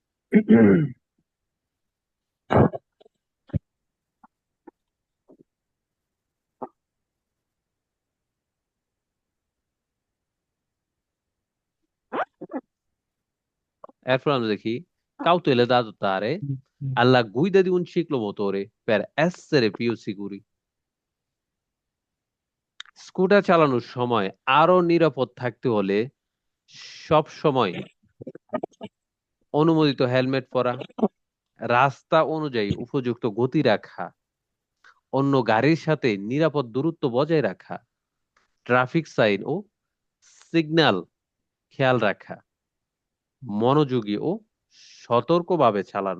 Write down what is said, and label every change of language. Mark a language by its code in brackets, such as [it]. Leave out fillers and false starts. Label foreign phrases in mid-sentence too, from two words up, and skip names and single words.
[bn] এরপর আমরা দেখি [it] cautela da adottare alla guida di un ciclomotore per essere più sicuri। [bn] স্কুটার চালানোর সময় আরো নিরাপদ থাকতে হলে সব সময় অনুমোদিত হেলমেট পরা, রাস্তা অনুযায়ী উপযুক্ত গতি রাখা, অন্য গাড়ির সাথে নিরাপদ দূরত্ব বজায় রাখা, ট্রাফিক সাইন ও সিগন্যাল খেয়াল রাখা, মনোযোগী ও সতর্কভাবে চালানো।